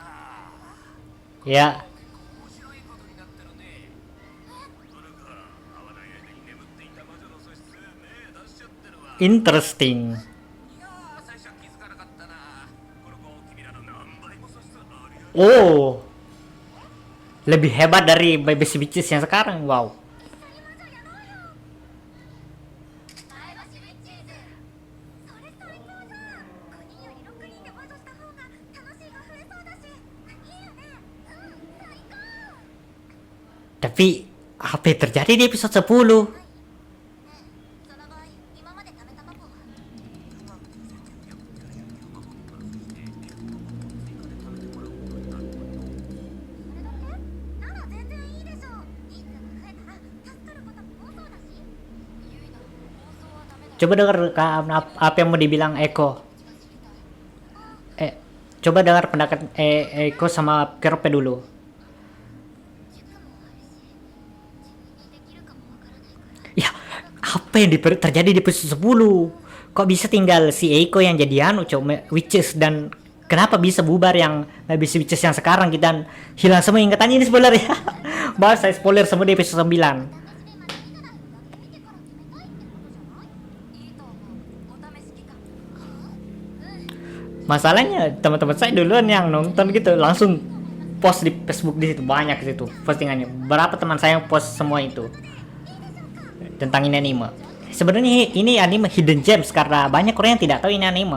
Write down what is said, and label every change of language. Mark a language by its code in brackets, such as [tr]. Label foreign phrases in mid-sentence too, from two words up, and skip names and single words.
[id] Ya, [ja] 結構面白いことになってるね。どれか合わない間に眠っていた魔女の素質ね出しちゃってるわ。 interesting. いやー、最初は気づかなかったな。この子君らの何倍も素質あるよ。 [id] Oh, lebih hebat dari Baby Witches yang sekarang. Wow. [ja] 前橋ウィッチーズ。それ最高じゃん。5人より6人で魔女した方が楽しいが増えそうだし。いいよね。最高。 [id] Tapi apa yang terjadi di episode 10? [ja] その場合、今まで貯めたマポは。それだけ？なら全然いいでしょ。人数が増えたら助かることも多そうだし。ゆいな、妄想はダメだよ。 [id] Coba dengar apa yang mau dibilang Eko. Coba dengar pendapat Eko sama Kerope dulu. [ja] 塾もあるし、自分にできるかもわからないから。 [id] Ya, apa yang terjadi di episode 10? Kok bisa tinggal si Eiko yang jadi Witches, dan kenapa bisa bubar yang Baby Witches yang sekarang kita hilang semua ingatannya? Ini spoiler ya. Bahas saya spoiler semua di episode 9. [ja] いいと思う。お試し期間。 [id] Masalahnya teman-teman saya duluan yang nonton gitu langsung post di Facebook, di situ banyak situ postingannya. Berapa teman saya yang post semua itu tentang ini anime. Sebenarnya ini anime [en] hidden gems [id] karena banyak orang yang tidak tahu ini anime.